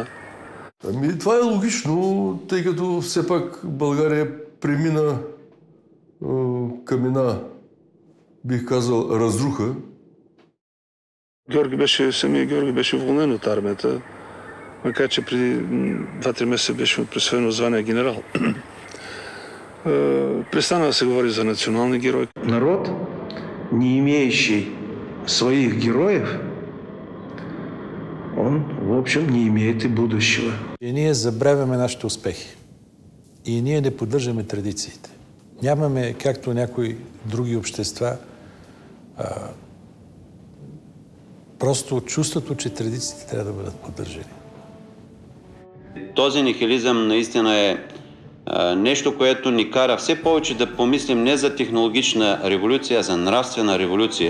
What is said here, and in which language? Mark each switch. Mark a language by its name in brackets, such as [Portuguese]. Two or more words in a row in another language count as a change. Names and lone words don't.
[Bulgarian] Ами, това е логично, тъй като все пак България премина към една, бих казал, разруха. Самия Георги беше уволнен от армията, макар че преди 2-3 месеца беше присвоено звание генерал. Престана да се говори за национални герои. [Russian] Народ, не имеющий своих героев, он, в общем, не имеет и будущего. [Bulgarian] И ние забравяме нашите успехи. И ние не поддържаме традициите. Нямаме, както някои други общества, просто чувството, че традициите трябва да бъдат поддържани. Този нихилизъм наистина е нещо, което ни кара все повече да помислим не за технологична революция, а за нравствена революция.